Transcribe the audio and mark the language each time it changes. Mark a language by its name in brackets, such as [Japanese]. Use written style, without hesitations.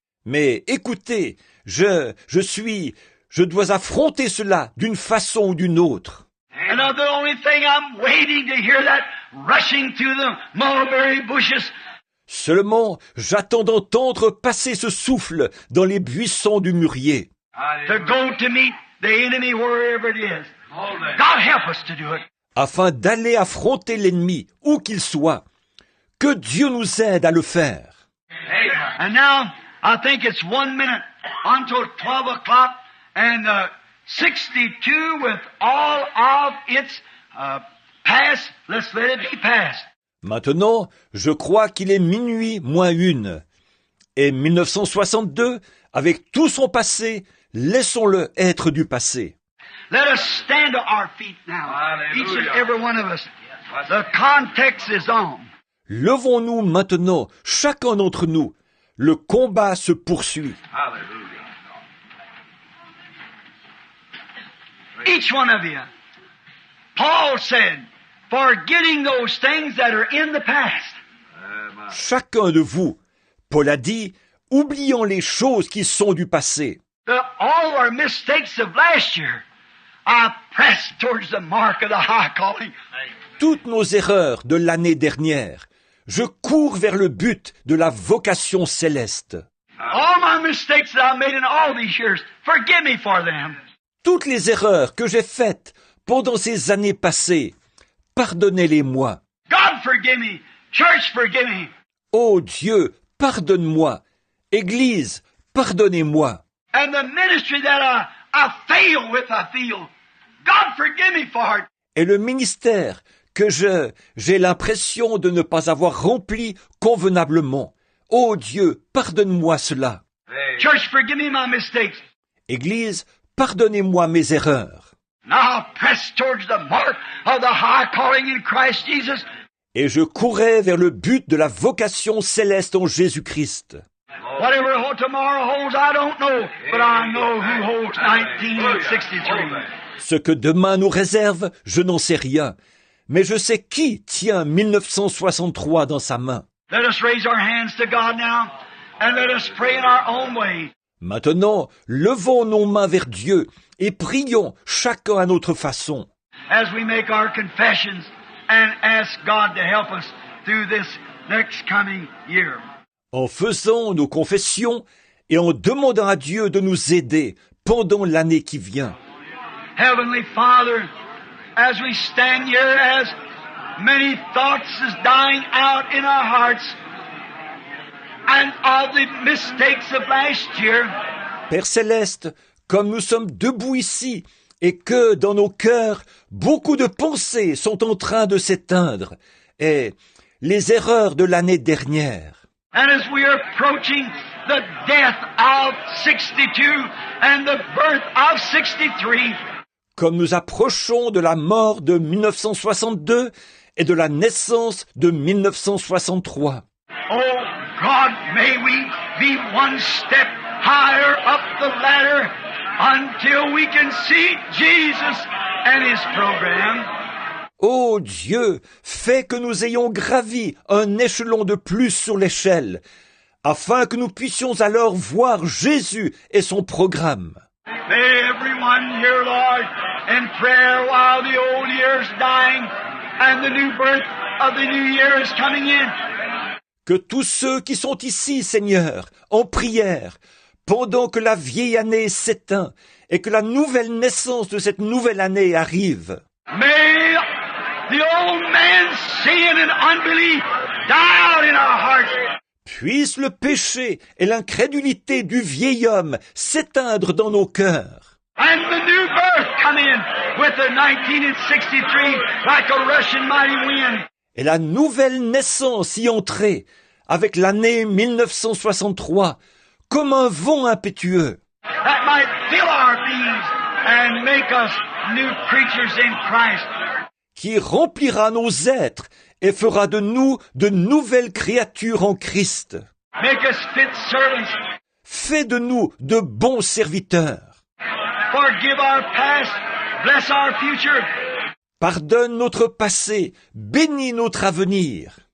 [French] Mais écoutez, je dois affronter cela d'une façon ou d'une autre. [English] And the only thing I'm waiting to hear that rushing through the mulberry bushes. [French] Seulement, j'attends d'entendre passer ce souffle dans les buissons du mûrier, [English] To go to meet the enemy wherever it is. God help us to do it. [French] afin d'aller affronter l'ennemi, où qu'il soit. Que Dieu nous aide à le faire. [English] And now, I think it's 1 minute until 12 o'clock, and 62 with all of its past, let's let it be past. [French] Maintenant, je crois qu'il est minuit moins une. Et 1962, avec tout son passé, laissons-le être du passé. [English] Let us stand to our feet now, each and every one of us. The context is on. [French] Levons-nous maintenant, chacun d'entre nous. Le combat se poursuit. [English] Each one of you. Paul said, forgetting those things that are in the past. [French] Chacun de vous, Paul a dit, oublions les choses qui sont du passé. [English] All our mistakes of last year, I press towards the mark of the high calling. [French] Toutes nos erreurs de l'année dernière, je cours vers le but de la vocation céleste. [English] All my mistakes that I made in all these years, forgive me for them. [French] Toutes les erreurs que j'ai faites pendant ces années passées, pardonnez-les-moi. [English] God forgive me. Church forgive me. [French] Ô Dieu, pardonne-moi. Église, pardonnez-moi. [English] And the ministry that I fail with, I feel. God forgive me for it. [French] Et le ministère que j'ai l'impression de ne pas avoir rempli convenablement. Ô Dieu, pardonne-moi cela. [English] Church, forgive me my mistakes. [French] Église, pardonnez-moi mes erreurs. [English] Now I press towards the mark of the high calling in Christ Jesus. [French] Et je courais vers le but de la vocation céleste en Jésus-Christ. [English] Whatever tomorrow holds, I don't know, but I know who holds 1963. [French] Ce que demain nous réserve, je n'en sais rien. Mais je sais qui tient 1963 dans sa main. [English] Let us raise our hands to God now, and let us pray in our own way. [French] Maintenant, levons nos mains vers Dieu et prions chacun à notre façon. [English] As we make our confessions and ask God to help us through this next coming year. [French] En faisant nos confessions et en demandant à Dieu de nous aider pendant l'année qui vient. [English] Heavenly Father, as we stand here, as many thoughts is dying out in our hearts and of the mistakes of last year. [French] Père Céleste, comme nous sommes debout ici et que dans nos cœurs, beaucoup de pensées sont en train de s'éteindre et les erreurs de l'année dernière. [English] And as we are approaching the death of 62 and the birth of 63, [French] comme nous approchons de la mort de 1962 et de la naissance de 1963. [English] oh God, may we be one step higher up the ladder until we can see Jesus and His program. [French] Ô Dieu, fais que nous ayons gravi un échelon de plus sur l'échelle, afin que nous puissions alors voir Jésus et son programme. [English] May everyone here, Lord, in prayer while the old year is dying and the new birth of the new year is coming in. [French] Que tous ceux qui sont ici, Seigneur, en prière, pendant que la vieille année s'éteint et que la nouvelle naissance de cette nouvelle année arrive. [English] May the old man's sin and unbelief die out in our hearts. [French] Puisse le péché et l'incrédulité du vieil homme s'éteindre dans nos cœurs. [English] And the new birth come in with the 1963 like a rushing mighty wind. [French] Et la nouvelle naissance y entrer avec l'année 1963 comme un vent impétueux. [English] That might fill our beings and make us new creatures in Christ. [French] Qui remplira nos êtres et fera de nous de nouvelles créatures en Christ. [English] Make us fit servants. [French] Fais de nous de bons serviteurs. [English] Forgive our past. Bless our future. [French] Pardonne notre passé, bénis notre avenir.